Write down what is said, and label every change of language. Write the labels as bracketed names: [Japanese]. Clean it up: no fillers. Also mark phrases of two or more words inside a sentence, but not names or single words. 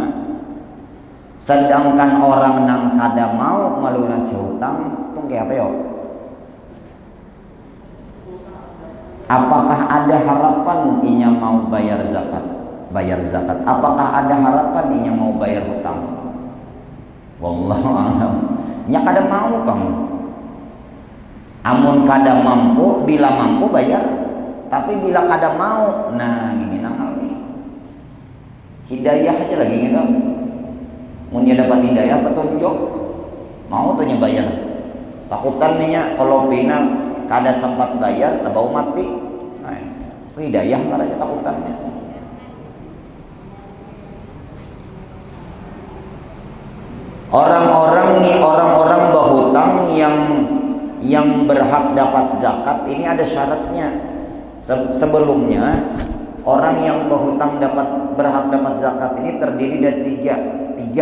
[Banjar] Sedangkan orang nang kada mau melunasi hutang, itu kayak apa yo? Apakah ada harapan inya mau bayar zakat? Bayar zakat. Apakah ada harapan inya mau bayar hutang? [Arabic] والله أعلم. [Banjar] Nya kada mau bang. Amun kada mampu, bila mampu bayar. Tapi bila kada mau, nah gini nang hidayah aja lagi gitu. Mun dia dapat hidayah petunjuk, mau tuh nya bayar. Takutan nya kalau pina kada sempat bayar, tabau mati. Nah, hidayah kada aja takutannya. [Indonesian] Orang-orang berhutang yang berhak dapat zakat ini ada syaratnya. Sebelumnya orang yang berhutang berhak dapat zakat ini terdiri dari tiga.